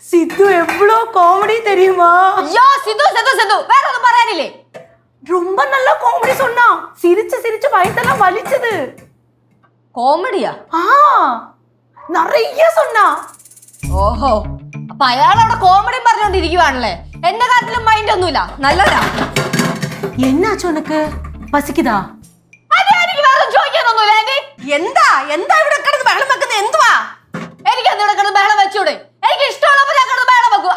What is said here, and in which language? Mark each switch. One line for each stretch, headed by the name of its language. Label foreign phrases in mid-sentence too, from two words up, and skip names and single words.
Tamil: சித்து எவ்வளோ காமெடி தெரியுமா? ஐயோ சித்து சித்து சித்து வேற ஒன்றும் പറയാനില്ലേ? ரொம்ப நல்ல காமெடி சொன்னா. சிரிச்சு சிரிச்சு வயித்தெல்லாம் வலிச்சது.
Malayalam: കോമഡിയാ?
Tamil: ആ நிறைய சொன்னா.
Malayalam: ഓഹോ അപ്പൊ അയാൾ അവിടെ കോമഡി പറഞ്ഞോണ്ടിരിക്കുവാണല്ലേ. എന്റെ കാര്യത്തിലും മൈൻഡ് ഒന്നുമില്ല. നല്ലതാ.
Tamil: என்னாச்சு உனக்கு? பசிக்குதா?
Malayalam: അതെ എനിക്ക് വേറെ ചോദിക്കാനൊന്നുമില്ല ആന്റി. എന്താ എന്താ ഇവിടെ കിടന്ന് ബഹളം വെക്കുന്നത്? എന്തുവാ? എനിക്ക് എന്താ ഇവിടെ കിടന്ന് ബഹളം വെച്ചൂടെ? എനിക്ക് ഇഷ്ടമുള്ളപ്പോ ഞാൻ കിടന്ന് ബഹളം വെക്കും.